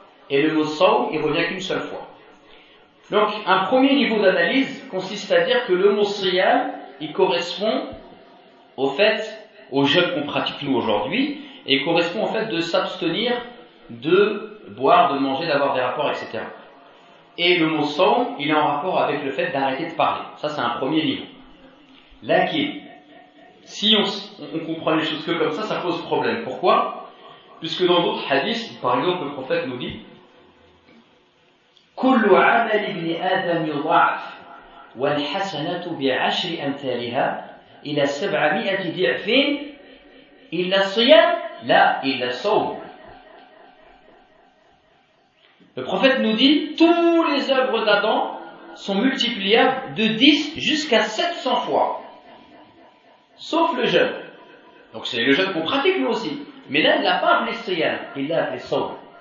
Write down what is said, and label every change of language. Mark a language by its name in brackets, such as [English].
[French] Et le mot sawm, il revient qu'une seule fois. Donc, un premier niveau d'analyse consiste à dire que le mot siyam, il correspond au fait, au jeûne qu'on pratique nous aujourd'hui, et il correspond au fait de s'abstenir de boire, de manger, d'avoir des rapports, etc. Et le mot sawm, il est en rapport avec le fait d'arrêter de parler. Ça, c'est un premier niveau. Là, si on comprend les choses que comme ça pose problème. Pourquoi? Puisque dans d'autres hadiths, par exemple, le prophète nous dit [Arabic] كل عمل ابن آدم يضاعف والحسنة بعشر أمثالها إلى 700 ضعف إلا الصيام لا إلا الصوم. [French] Le prophète nous dit tous les œuvres d'Adam sont multipliables de 10 jusqu'à 700 fois, sauf le jeûne. Donc c'est le jeûne qu'on pratique nous aussi. Mais là, il l'a pas appelé siyam, il l'a appelé sawm.